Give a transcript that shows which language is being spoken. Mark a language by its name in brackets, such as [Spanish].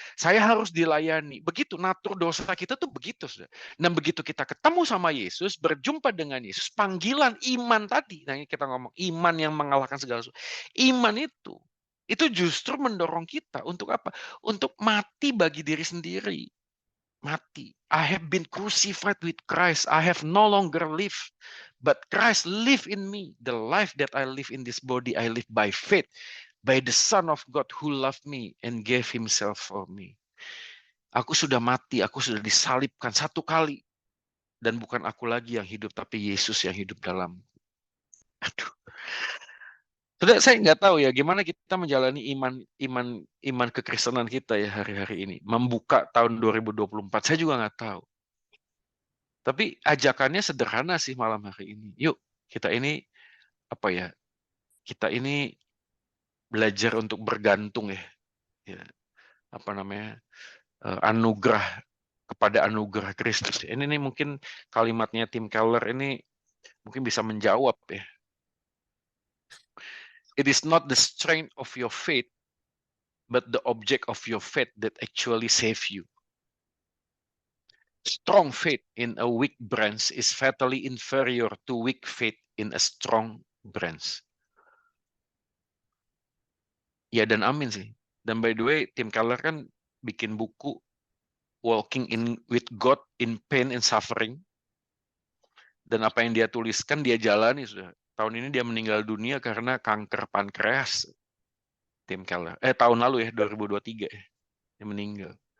[Indonesian] Saya harus dilayani. Begitu natur dosa kita tuh begitu, Saudara. Dan begitu kita ketemu sama Yesus, berjumpa dengan Yesus, panggilan iman tadi. Nah, ini kita ngomong iman yang mengalahkan segala sesuatu. Iman itu justru mendorong kita untuk apa? Untuk mati bagi diri sendiri. Mati. [English] I have been crucified with Christ. I have no longer live, but Christ live in me. The life that I live in this body, I live by faith, by the Son of God who loved me and gave himself for me. [Indonesian] Aku sudah mati, aku sudah disalibkan satu kali. Dan bukan aku lagi yang hidup, tapi Yesus yang hidup dalam. Aduh. Saya nggak tahu ya gimana kita menjalani iman kekristenan kita ya hari-hari ini. Membuka tahun 2024, saya juga nggak tahu. Tapi ajakannya sederhana sih malam hari ini. Yuk, kita ini apa ya? Kita ini belajar untuk bergantung ya. Apa namanya? Anugerah kepada anugerah Kristus. Ini nih mungkin kalimatnya Tim Keller ini mungkin bisa menjawab ya. [English] It is not the strength of your faith, but the object of your faith that actually save you. Strong faith in a weak branch is fatally inferior to weak faith in a strong branch. [Indonesian] Ya dan amin sih. Dan [English] by the way, [Indonesian] Tim Keller kan bikin buku Walking in with God in Pain and Suffering. Dan apa yang dia tuliskan dia jalani sudah. Tahun ini dia meninggal dunia karena kanker pankreas. Tim Keller. Tahun lalu ya 2023 ya. Dia meninggal.